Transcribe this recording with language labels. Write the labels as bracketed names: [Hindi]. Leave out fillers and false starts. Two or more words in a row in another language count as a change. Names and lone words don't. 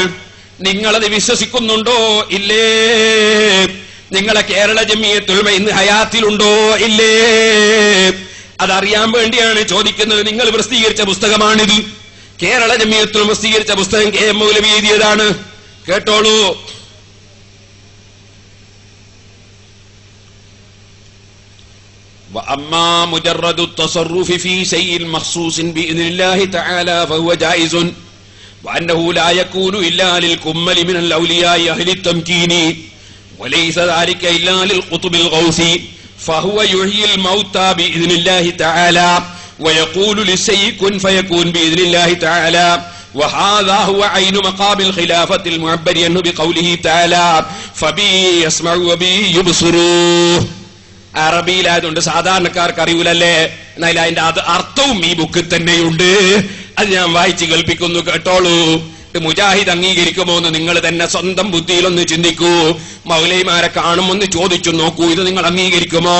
[Malayalam] നിങ്ങളത് വിശ്വസിക്കുന്നുണ്ടോ? ഇല്ലേ? നിങ്ങളെ കേരള ജംഇയ്യത്തുൽ ഉലമ ഇന്ന് ഹയാത്തിലുണ്ടോ? ഇല്ലേ? അതറിയാൻ വേണ്ടിയാണ് ചോദിക്കുന്നത്. നിങ്ങൾ പ്രസിദ്ധീകരിച്ച പുസ്തകമാണിത്. കേരള ജംഇയ്യത്തുൽ ഉലമ പ്രസിദ്ധീകരിച്ച പുസ്തകം KM മൗലവി എഴുതിയതാണ്. കേട്ടോളൂ. [Arabic] وأما مجرد التصرف في شيء مخصوص بإذن الله تعالى فهو جائز وأنه لا يكون إلا للكمل من الأولياء أهل التمكين وليس ذلك إلا للقطب الغوث فهو يحيي الموتى بإذن الله تعالى ويقول للشيء كن فيكون بإذن الله تعالى وهذا هو عين مقام الخلافة المعبر عنه بقوله تعالى فبي يسمع وبي يبصر. [Malayalam] അറബിയിലായതുകൊണ്ട് സാധാരണക്കാർക്ക് അറിയൂലല്ലേ. എന്നാൽ അതിന്റെ അർത്ഥവും ഈ ബുക്കിൽ തന്നെയുണ്ട്. അത് ഞാൻ വായിച്ച് കേൾപ്പിക്കുന്നു, കേട്ടോളൂ. മുജാഹിദ് അംഗീകരിക്കുമോ എന്ന് നിങ്ങൾ തന്നെ സ്വന്തം ബുദ്ധിയിലൊന്ന് ചിന്തിക്കൂ. മൗലവിമാരെ കാണുമൊന്ന് ചോദിച്ചു നോക്കൂ, ഇത് നിങ്ങൾ അംഗീകരിക്കുമോ?